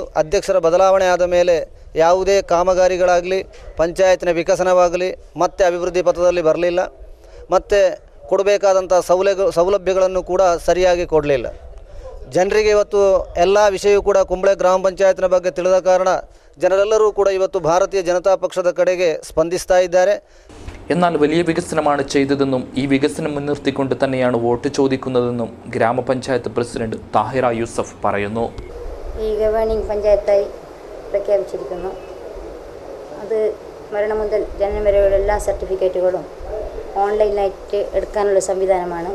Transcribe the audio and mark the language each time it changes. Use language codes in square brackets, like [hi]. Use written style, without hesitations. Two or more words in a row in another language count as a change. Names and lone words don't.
[kn] ಅಧ್ಯಕ್ಷರ ಬದಲಾವಣೆ ಆದ ಮೇಲೆ ಯಾವುದೇ ಕಾಮಗಾರಿಗಳಾಗಲಿ ಪಂಚಾಯತ್ನ ವಿಕಸನವಾಗಲಿ ಮತ್ತೆ ಅಭಿವೃದ್ಧಿ ಪಥದಲ್ಲಿ ಬರಲಿಲ್ಲ. ಮತ್ತು ಕೊಡಬೇಕಾದಂಥ ಸೌಲಭ್ಯಗಳನ್ನು ಕೂಡ ಸರಿಯಾಗಿ ಕೊಡಲಿಲ್ಲ. ಜನರಿಗೆ ಇವತ್ತು ಎಲ್ಲ ವಿಷಯವೂ ಕೂಡ ಕುಂಬಳೆ ಗ್ರಾಮ ಪಂಚಾಯತ್ನ ಬಗ್ಗೆ ತಿಳಿದ ಕಾರಣ ಜನರೆಲ್ಲರೂ ಕೂಡ ಇವತ್ತು ಭಾರತೀಯ ಜನತಾ ಪಕ್ಷದ ಕಡೆಗೆ ಸ್ಪಂದಿಸ್ತಾ ಇದ್ದಾರೆ. [ml] എന്നാൽ വലിയ വികസനമാണ് ചെയ്തതെന്നും ഈ വികസനം മുൻനിർത്തിക്കൊണ്ട് തന്നെയാണ് വോട്ട് ചോദിക്കുന്നതെന്നും ഗ്രാമപഞ്ചായത്ത് പ്രസിഡന്റ് താഹിറ യൂസഫ് പറയുന്നു. ഈ ഗവേണിംഗ് പഞ്ചായത്തായി പ്രഖ്യാപിച്ചിരിക്കുന്നു. അത് മരണം മുതൽ ജനനം വരെയുള്ള എല്ലാ സർട്ടിഫിക്കറ്റുകളും ഓൺലൈനായിട്ട് എടുക്കാനുള്ള സംവിധാനമാണ്.